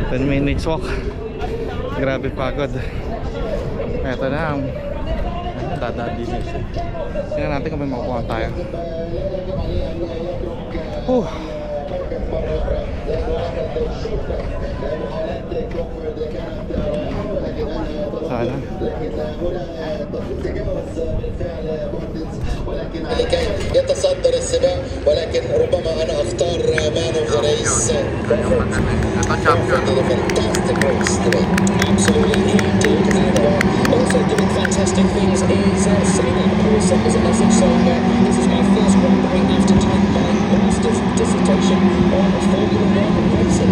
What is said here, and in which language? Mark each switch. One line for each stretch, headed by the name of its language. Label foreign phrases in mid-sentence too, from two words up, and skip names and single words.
English: 10 minutes walk.
Filipino: Grabe pagod. Eto na ang dadaan din. Tingnan natin kung may makukuha tayo. Sana.
Arabic: يتصدر السباق ولكن ربما انا اختار
English: man of the race. Fantastic race today. Absolutely fantastic. And also doing fantastic things is Selena, who has sent us a message saying this is my first Grand Prix after doing my master's dissertation on Formula 1 racing.